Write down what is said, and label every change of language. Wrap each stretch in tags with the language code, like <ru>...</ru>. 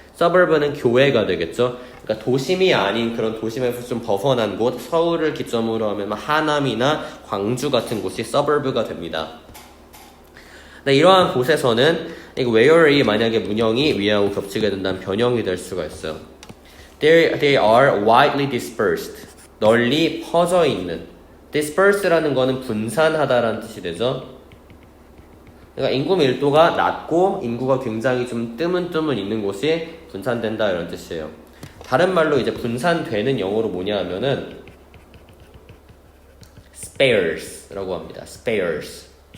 <ko>suburb는 교외가 되겠죠. 그러니까 도심이 아닌 그런 도심에서 좀 벗어난 곳, 서울을 기점으로 하면 하남이나 광주 같은 곳이 suburb가 됩니다. 근데 이러한 곳에서는 where이 만약에 문형이 위하고 겹치게 된다면 변형이 될 수가 있어요.</ko> <en>They are widely dispersed.</en> <ko>널리 퍼져 있는. disperse라는 거는 분산하다라는 뜻이 되죠. 그러니까 인구 밀도가 낮고 인구가 굉장히 좀 뜨문뜨문 있는 곳이 분산된다 이런 뜻이에요. 다른 말로 이제 분산되는 영어로 뭐냐 하면은 spares라고 합니다. spares.</ko>